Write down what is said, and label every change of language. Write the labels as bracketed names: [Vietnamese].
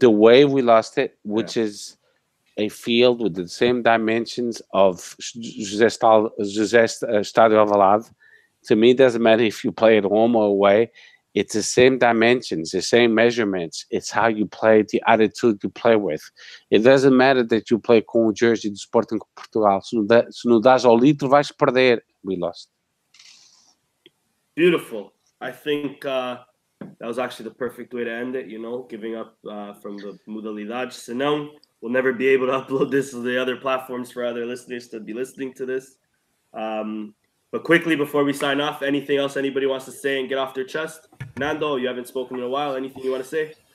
[English] The way we lost it, which is a field with the same dimensions of José Estádio Alvalade. To me, it doesn't matter if you play at home or away. It's the same dimensions, the same measurements. It's how you play, the attitude you play with. It doesn't matter that you play [Portuguese] com o jersey do Sporting Portugal. Se não dás ao litro, vais perder. [English] We lost. Beautiful. I think that was actually the perfect way to end it, giving up from the modalidades. Senão, we'll never be able to upload this to the other platforms for other listeners to be listening to this. But quickly, before we sign off, anything else anybody wants to say and get off their chest? Nando, you haven't spoken in a while. Anything you want to say?